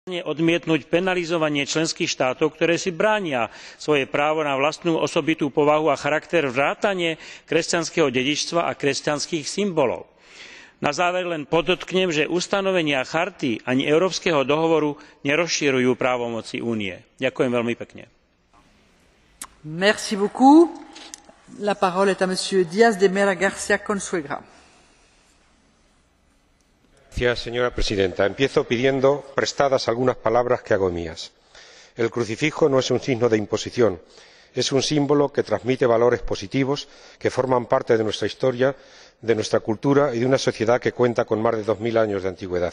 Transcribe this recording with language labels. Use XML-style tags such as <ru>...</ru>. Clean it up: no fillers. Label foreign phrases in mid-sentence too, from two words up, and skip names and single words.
<sk>odmietnuť penalizovanie členských štátov, ktoré si bránia svoje právo na vlastnú osobitú povahu a charakter vrátane kresťanského dedičstva a kresťanských symbolov. Na záver len podotknem, že ustanovenia charty ani Európskeho dohovoru nerozširujú právomoci Únie. Ďakujem veľmi pekne.</sk> <fr>Merci beaucoup. La parole est à monsieur Díaz de Mera García Consuegra.</fr> <es>Señora presidenta, empiezo pidiendo prestadas algunas palabras que hago mías. El crucifijo no es un signo de imposición, es un símbolo que transmite valores positivos que forman parte de nuestra historia, de nuestra cultura y de una sociedad que cuenta con más de 2000 años de antigüedad.</es>